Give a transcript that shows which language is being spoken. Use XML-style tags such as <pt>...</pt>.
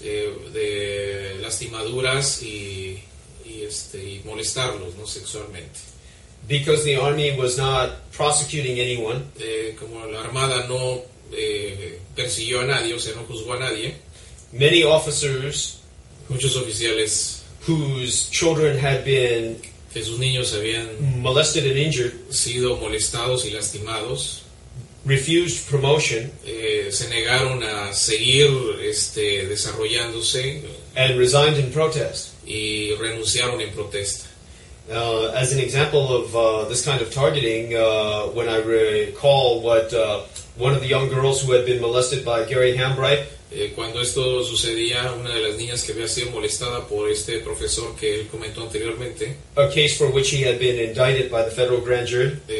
<es>de lastimaduras y molestarlos, ¿no?, sexualmente.</es> <en>Because the Army was not prosecuting anyone,</en> <es>Como la Armada no persiguió a nadie, o sea, no juzgó a nadie,</es> <en>many officers</en> <es>muchos oficiales</es> <en>whose children had been</en> <es>que sus niños habían</es> <en>molested and injured</en> <es>sido molestados y lastimados,</es> <en>refused promotion</en> <es>se negaron a seguir desarrollándose</es> <en>and resigned in protest.</en> <es>y renunciaron en protesta.</es> <en>As an example of this kind of targeting, when I recall what one of the young girls who had been molested by Gary Hambright,</en> <es>Cuando esto sucedía, una de las niñas que había sido molestada por este profesor que él comentó anteriormente,</es> <en>a case for which he had been indicted by the federal grand jury,</en>